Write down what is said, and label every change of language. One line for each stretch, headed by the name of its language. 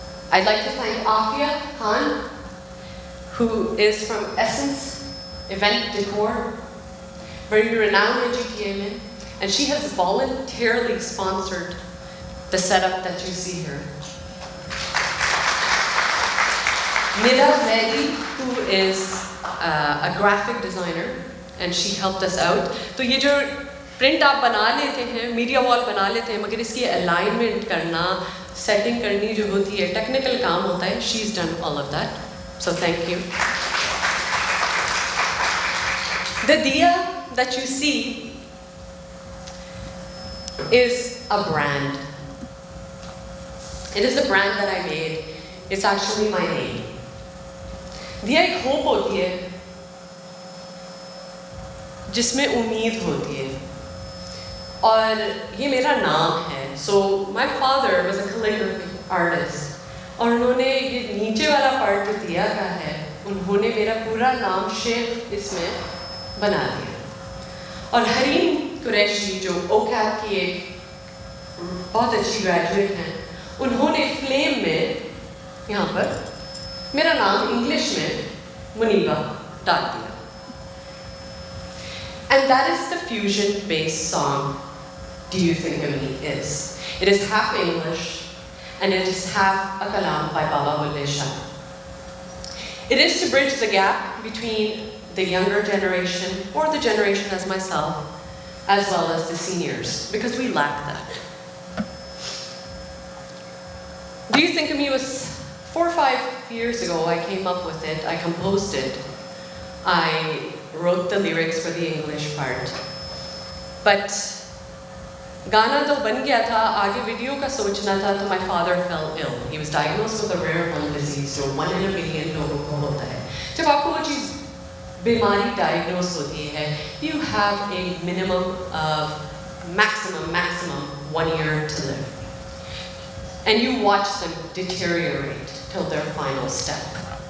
English: I'd like to thank Afia Khan, who is from Essence Event Decor, very renowned in GTA में, and she has voluntarily sponsored the setup that you see here. Nida Zaidi, who is a graphic designer, and she helped us out.
Hindi: तो ये जो print आप बना लेते हैं, media wall बना लेते हैं, मगर इसकी alignment करना, setting करनी जो होती है, technical काम होता है,
English: she's done all of that. So thank you. The diya that you see is a brand. It is a brand that I made. It's actually my name.
Hindi: दिया एक होप होती है जिसमें उम्मीद होती है, और ये मेरा नाम है।
English: So my father was a calligraphy artist,
Hindi: और उन्होंने ये नीचे वाला पार्ट जो दिया का है, उन्होंने मेरा पूरा नाम शेख इसमें बना दिया। और हरीम कुरैशी जो ओकैप की एक बहुत अच्छी ग्रेजुएट हैं, उन्होंने फ्लेम में यहाँ पर मेरा नाम इंग्लिश में मुनीबा डाल दिया।
English: And that is the fusion-based song Do You Think of Me is. It is half English and it is half a kalam by Baba Bulle Shah. It is to bridge the gap between the younger generation, or the generation as myself, as well as the seniors, because we lack that. Do You Think of Me was 4 or 5 years ago. I came up with it, I composed it. I wrote the lyrics for the English part.
Hindi: But गाना तो बन गया था, आगे video का सोचना था, तो
English: my father fell ill. He was diagnosed with a rare lung disease,
Hindi: जो 1 in a million लोगों को होता है. जब आपको वो चीज़ बीमारी diagnose होती है,
English: you have a minimum of maximum 1 year to live. And you watch them deteriorate till their final step.